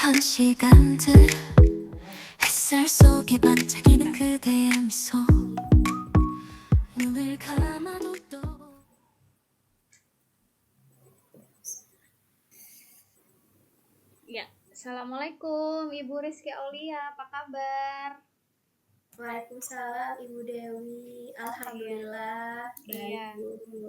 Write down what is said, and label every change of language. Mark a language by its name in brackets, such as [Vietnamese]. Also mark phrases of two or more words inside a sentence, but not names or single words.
[Korean] 시간들 햇살 속에 반짝이는 그대의 미소 눈을 감아도 또 [Indonesian] Ya, Assalamualaikum Ibu Rizky Aulia, apa kabar? Waalaikumsalam Ibu Dewi. Alhamdulillah Iya. baik Bu.